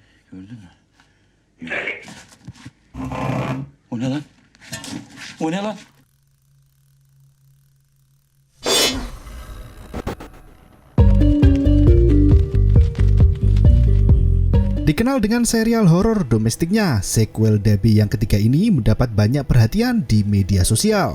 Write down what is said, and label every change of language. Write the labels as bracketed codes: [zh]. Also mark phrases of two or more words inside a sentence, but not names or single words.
[tr] Gördün mü? O ne lan? O ne lan? [id] Dikenal dengan serial horor domestiknya, sequel Dabi yang ketiga ini mendapat banyak perhatian di media sosial.